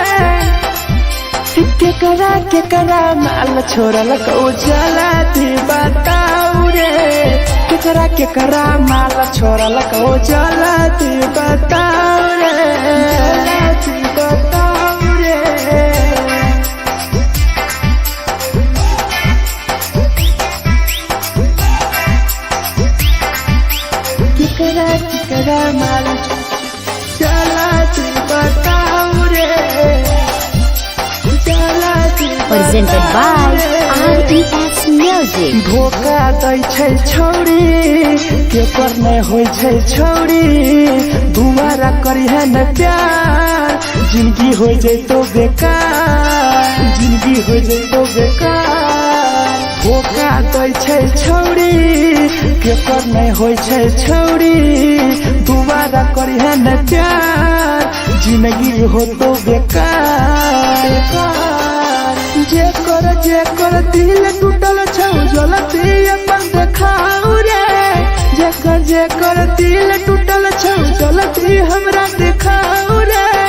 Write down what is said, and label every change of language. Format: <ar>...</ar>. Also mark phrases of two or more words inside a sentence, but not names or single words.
<anp>केकरा माल छोड़ल को जला दी बताओ रे केकरा माल छोड़ल को जला दी बताओ रे जला दी बताओ रे केकरा माल जला दी बताओ रे</anp> <en>Presented by RES Music.</en> <anp>धोखा दै छै छौड़ी केकर नै होय छै छौड़ी दुबारा करिहे न प्यार जिंदगी हो जैतो बेकार जिंदगी हो जैतो बेकार धोखा दै छै छौड़ी केकर नै होय छै छौड़ी दुबारा करिहे न प्यार जिंदगी हो तो बेकार। जेकर दिल टूटल छौ जलती अपन देखाऊ रे। जेकर दिल टूटल छौ जलती हमरा देखाऊ रे।</anp>